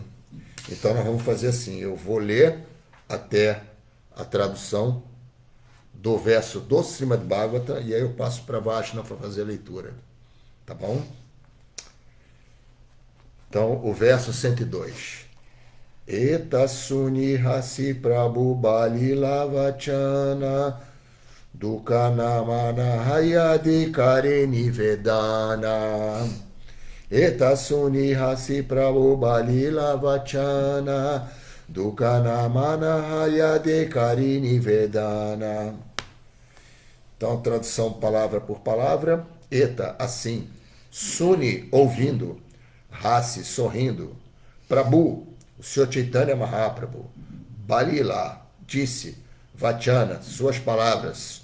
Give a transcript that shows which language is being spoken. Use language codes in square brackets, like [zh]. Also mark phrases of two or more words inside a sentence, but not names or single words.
[pt] Então nós vamos fazer assim, eu vou ler até a tradução do verso do Srimad Bhagavatam e aí eu passo para Vaishnava para fazer a leitura. Tá bom? Então, o verso 102. [bn] এতশুনি হাসি প্রভু বলিলা বচন দুকানামন হয়াদি করেনি বেদনা. এতশুনি হাসি প্রভু বলিলা বচন দুকানামন হয়াদি করেনি বেদনা. [pt] Então, tradução palavra por palavra. Eta, assim. Suni, ouvindo. Hasi, sorrindo. Prabhu, o Senhor Chaitanya Mahaprabhu. Balila, disse. Vachana, suas palavras.